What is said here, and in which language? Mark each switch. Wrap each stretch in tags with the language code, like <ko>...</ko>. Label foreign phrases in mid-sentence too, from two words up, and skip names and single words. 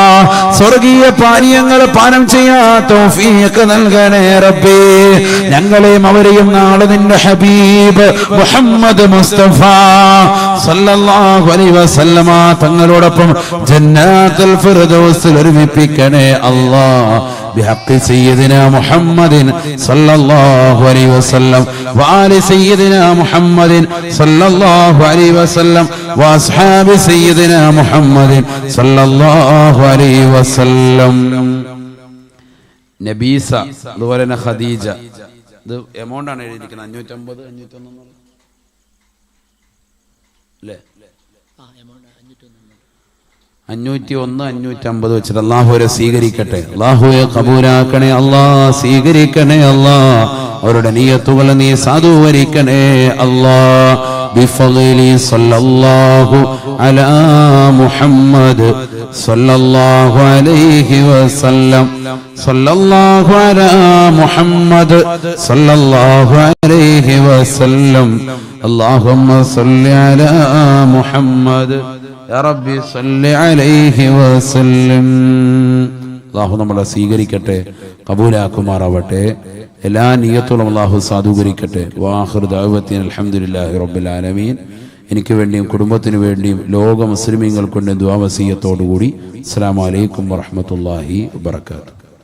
<ml>സ്വർഗീയ പാനീയങ്ങൾ പാനം ചെയ്യാൻ തൗഫീഖ് നൽകണേ റബ്ബേ. ഞങ്ങളെയും അവരെയും നാളെ നിന്റെ ഹബീബ് മുഹമ്മദ് മുസ്തഫ</ml> <ar>صلى الله عليه وسلم</ar> <ml>തങ്ങളോടൊപ്പം ജന്നാത്തുൽ ഫിർദൗസിൽ ഒരുമിപ്പിക്കണേ അല്ലാ.</ml> <ar>بحق سيدنا محمد صلى الله عليه وسلم وآل سيدنا محمد صلى الله عليه وسلم وأصحاب سيدنا محمد صلى الله عليه وسلم.</ar> <ml>നബീസ അതുപോലെ തന്നെ ഖദീജ. ഇത് എമൗണ്ട് ആണ് എഴുതിയിരിക്കുന്നത് 550 501 അല്ലേ? 501 550 വെച്ചിട്ട് അല്ലാഹുവരെ സ്വീകരിക്കട്ടെ. അല്ലാഹുവെ കബൂലാക്കണേ അല്ലാ, സ്വീകരിക്കണേ അല്ലാ. അവരുടെ നിയ്യത്തുകൾ നീ സാധൂകരിക്കണേ അല്ലാ.</ml> <ar>بفضل صلى الله على محمد صلى الله عليه وسلم صلى الله على محمد صلى الله عليه وسلم اللهم صل على محمد يا ربي صل عليه وسلم.</ar> <ml>അല്ലാഹു നമ്മളെ സ്വീകരിക്കട്ടെ, കബൂലാക്കുമാറാവട്ടെ. എല്ലാ നിയ്യത്തുകളും അല്ലാഹു സാധൂകരിക്കട്ടെ.</ml> <ar>وآخر دعوانا الحمد لله رب العالمين.</ar> <ml>എനിക്ക് വേണ്ടിയും കുടുംബത്തിന് വേണ്ടിയും ലോക മുസ്ലിമീങ്ങൾക്ക് വേണ്ടി ദുആ വസിയത്തോടുകൂടി</ml> <ar>السلام عليكم ورحمة الله وبركاته.</ar>